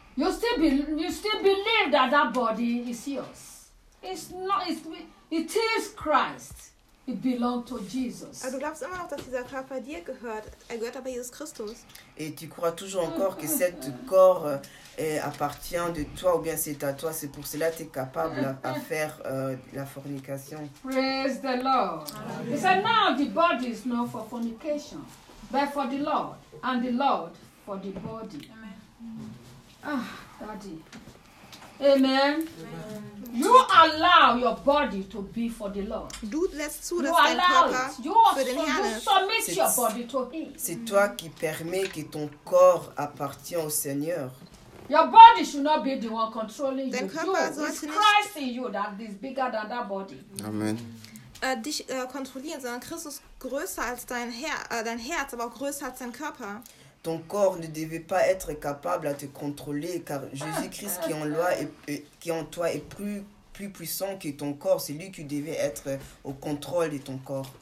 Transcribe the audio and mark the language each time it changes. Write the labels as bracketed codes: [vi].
[en] You still believe that that body is yours. It is Christ. It belongs to Jesus. [de] Aber du glaubst immer noch, dass dieser Körper dir gehört. Er gehört aber Jesus Christus. [fr] Et tu crois toujours encore que cette corps appartient de toi ou bien c'est à toi. C'est pour cela que tu es capable à faire la fornication. [en] Praise the Lord. Amen. He said, now the body is not for fornication, but for the Lord, and the Lord for the body. Amen. Ah, Daddy. Amen. Amen. You allow your body to be for the Lord. [de] Du lässt zu, dass dein Körper für den Herrn ist. [en] You submit your body to him. [fr] C'est toi qui permets que ton corps appartient au Seigneur. [en] Your body should not be the one controlling [de] dein [en] you. [de] Körper [en] you. [de] Sollte [en] it's Christ in you that is bigger than that body. Amen. [de] Dich kontrollieren, sondern Christus größer als dein dein Herz, aber auch größer als dein Körper. [fr] Ton corps ne devait pas être capable à te contrôler car Jésus-Christ qui est en loi et qui en toi est plus puissant que ton corps. C'est lui qui devait être au contrôle de ton corps.